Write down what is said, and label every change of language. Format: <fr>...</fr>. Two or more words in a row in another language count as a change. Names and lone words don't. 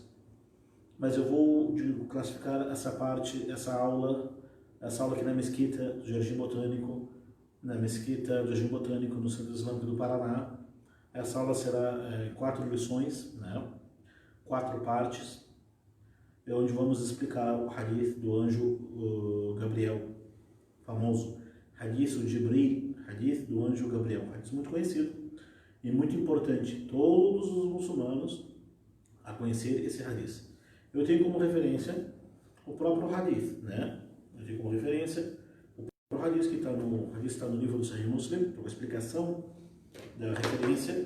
<pt>Mas eu vou classificar essa aula aqui na Mesquita do Jardim Botânico, no Centro Islâmico do Paraná. Essa aula será 4 lições, né? 4 partes, onde vamos explicar o hadith do anjo Gabriel, famoso hadith do Jibril, hadith do anjo Gabriel, hadith muito conhecido e muito importante, todos os muçulmanos a conhecer esse hadith. Eu tenho como referência o próprio hadith, né? O hadith que está no livro do Sahih Muslim, com a explicação da referência.</pt>